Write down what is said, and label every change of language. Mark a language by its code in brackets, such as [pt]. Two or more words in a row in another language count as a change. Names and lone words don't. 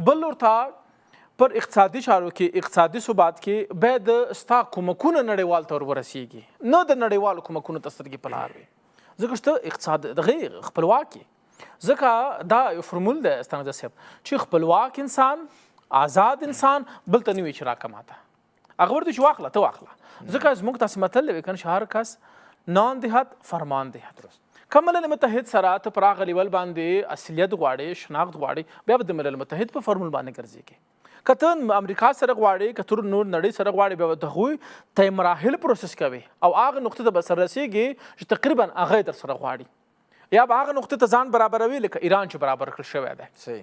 [ps] بل لور ته پر اقتصادي چارو کې، اقتصادي ثبات کې باید ستا کومکونه نړیوال ته ورسیږي، نه د نړیوالو کومکونو ته سترګې په لار وي، ځکه چې اقتصاد دغه خپلواکي، ځکه دا یو فرمول ده استاد صاحب چې خپلواک انسان، آزاد انسان بل ته نه وي چې راکه ماته، هغه ورته چې واخله ته واخله، ځکه زموږ تاسې متل دی کنه چې [fa] هر کس نان دهد فرمان دهد. [ps] که ملل متحد سره ته پر هغه لیول باندې اصلیت غواړې، شناخت غواړې، بیا به د ملل متحد په فرمول باندې ګرځېږي. که ته امریکا سره غواړې، که ته نور نړۍ سره غواړې، بیا به د هغوی ته مراحل پروسس کوي او هغه نقطې ته به سره رسېږي چې تقریبا هغه یې در سره غواړي، یا به هغه نقطې ته ځان برابروي لکه ایران چې برابر کړل شوی دی.